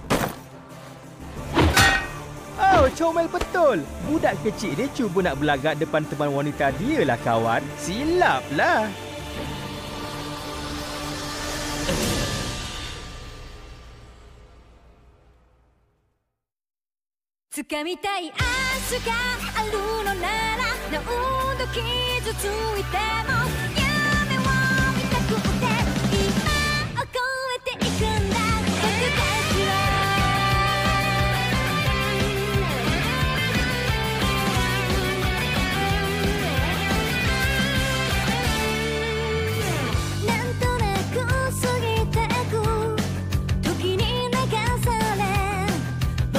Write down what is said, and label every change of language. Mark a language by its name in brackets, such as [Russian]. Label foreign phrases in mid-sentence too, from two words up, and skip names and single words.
[Malay] Oh, comel betul. Budak kecil ni cuba nak berlagak depan teman wanita dia lah, kawan. Silaplah. [Japanese] Tsukamita い明日があるのなら何度傷ついても夢を見たくて今を越えていくんだ僕たちはなんとなく過ぎてく時に流されぼ